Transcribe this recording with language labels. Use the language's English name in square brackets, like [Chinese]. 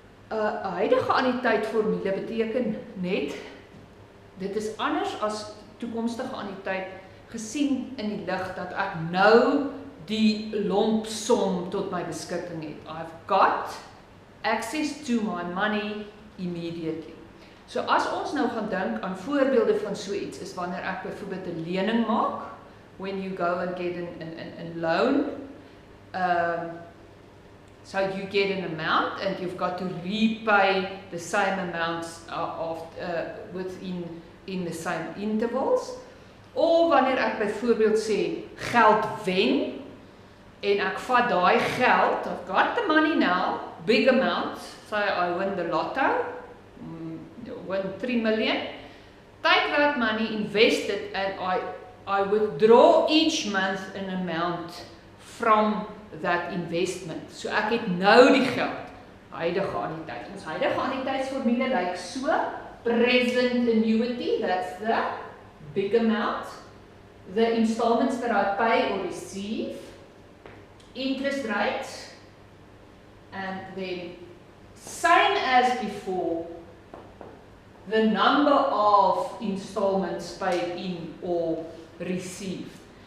[Afrikaans] 'n Huidige Anuïteit formule beteken net dit is anders as toekomstige Anuïteit gesien in die lig dat ek nou die lompsom tot my beskikking het. [English] I've got access to my money immediately. [Afrikaans] So as ons nou gaan dink aan voorbeelde van so iets is wanneer ek byvoorbeeld 'n lening maak, [English] when you go and get a loan, so you get an amount and you've got to repay the same amounts within the same intervals. [Afrikaans] Of wanneer ek byvoorbeeld sê geld wen en ek vat daai geld, [English] I've got the money now, big amount, say I win the lotto, win 3 million, take that money, invest it and I withdraw each month an amount from that investment. [Afrikaans] So ek het nou die geld, huidige Anuïteit. Ons huidige Anuïteitsformule lyk so, [English] present annuity, that's the big amount, the installments that I pay or receive, interest rates, and then same as before, the number of installments paid in or received.